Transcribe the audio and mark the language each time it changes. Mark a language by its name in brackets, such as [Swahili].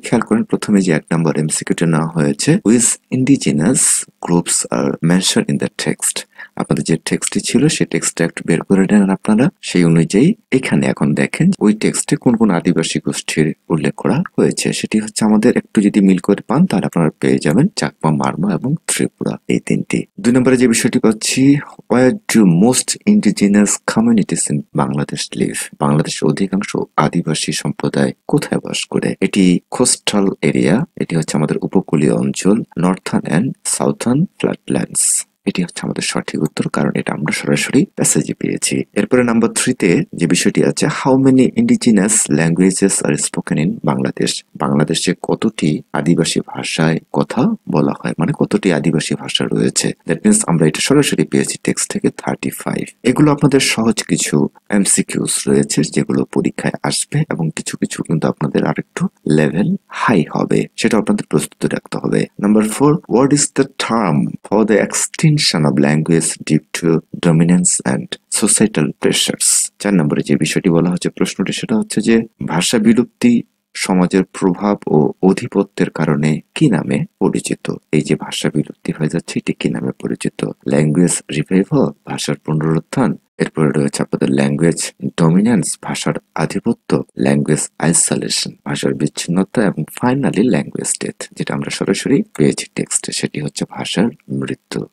[Bangla] খেয়াল করেন প্রথমে যে 1 নম্বর এমসিকিউটা নেওয়া হয়েছে, [English] Which indigenous groups are mention in the text. [Bangla] আপনাদের যে টেক্সটটি ছিল সেই টেক্সটটা একটু বের করে নেন আপনারা, সেই অনুযায়ী এখানে এখন দেখেন ওই টেক্সটে কোন কোন আদিবাসী গোষ্ঠীর উল্লেখ করা হয়েছে। সেটি হচ্ছে আমাদের একটু যদি মিল করে পান তাহলে আপনারা পেয়ে যাবেন চাকমা, মারমা এবং ত্রিপুরা, এই তিনটি। 2 নম্বরে যে বিষয়টি পাচ্ছি, [English] where do most indigenous communities in Bangladesh live? [Bangla] বাংলাদেশের অধিকাংশ আদিবাসী সম্প্রদায় কোথায় বাস করে? এটি কোস্টাল এরিয়া, এটি হচ্ছে আমাদের উপকূলীয় অঞ্চল, [English] Northern and southern flatlands. [Bangla] এটি হচ্ছে আমাদের সঠিক উত্তর, কারণ এটা আমরা সরাসরি প্যাসেজে পেয়েছি। এরপরে নাম্বার 3 তে যে বিষয়টি আছে, [English] How many indigenous languages are spoken in Bangladesh? [Bangla] বাংলাদেশে কতটি আদিবাসী ভাষায় কথা বলা হয়, মানে কতটি আদিবাসী ভাষা রয়েছে। দ্যাট মিনস আমরা এটা সরাসরি পেয়েছি টেক্সট থেকে 35। এগুলো আপনাদের সহজ কিছু এমসিকিউস রয়েছে যেগুলো পরীক্ষায় আসবে, এবং কিছু কিছু কিন্তু আপনাদের আরেকটু লেভেল হাই হবে, সেটা আপনাদের প্রস্তুত রাখতে হবে। [English] Number 4, what is the term for the extinction of language due to dominance and societal pressures? [Bangla] 4 নম্বরে যে বিষয়টি বলা হচ্ছে প্রশ্নটি, সেটা হচ্ছে যে ভাষা বিলুপ্তি সমাজের প্রভাব ও অধিপত্যের কারণে কি নামে পরিচিত? এই যে ভাষা বিলুপ্তি হয়ে যাচ্ছে এটি কি নামে পরিচিত? ল্যাঙ্গুয়েজ রিভাইভাল, ভাষার পুনরুত্থান। এরপরে রয়েছে আপনাদের ল্যাঙ্গুয়েজ ডমিনেন্স, ভাষার আধিপত্য, ল্যাঙ্গুয়েজ আইসোলেশন, ভাষার বিচ্ছিন্নতা, এবং ফাইনালি ল্যাঙ্গুয়েজ ডেথ, যেটা আমরা সরাসরি পেয়েছি টেক্সটে, সেটি হচ্ছে ভাষার মৃত্যু।